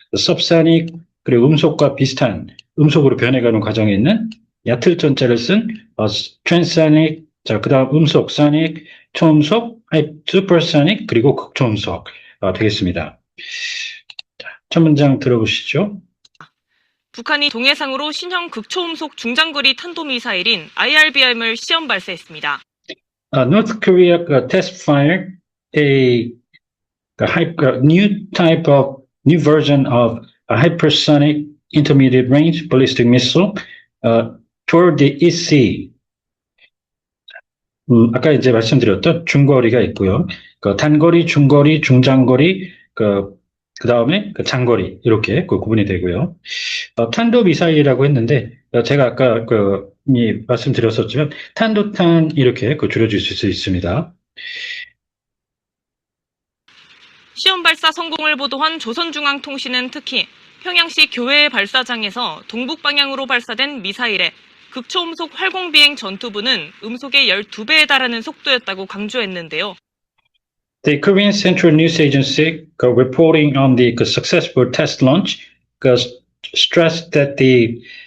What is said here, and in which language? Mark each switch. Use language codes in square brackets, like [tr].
[ko] subsonic, 그리고 음속과 비슷한 음속으로 변해가는 과정에 있는 얕을 전자를 쓴 transonic, 자, 그 다음 음속, sonic, 초음속, supersonic, 그리고 극초음속 되겠습니다. 자, 첫 문장 들어보시죠. 북한이 동해상으로 신형 극초음속 중장거리 탄도미사일인 IRBM을 시험 발사했습니다. [en] North Korea test fired a new version of a hypersonic intermediate range ballistic missile toward the East Sea. [ko] 아까 이제 말씀드렸던 중거리가 있고요. 단거리, 중거리, 중장거리, 그 다음에 장거리 이렇게 구분이 되고요. 탄도 미사일이라고 했는데 제가 아까 말씀드렸었지만 탄도탄 이렇게 줄여줄 수 있습니다. 시험 발사 성공을 보도한 조선중앙통신은 특히 평양시 교외 발사장에서 동북 방향으로 발사된 미사일의 극초음속 활공비행 전투부는 음속의 12배에 달하는 속도였다고 강조했는데요. [en] The Korean Central News Agency reporting on the successful test launch stressed that the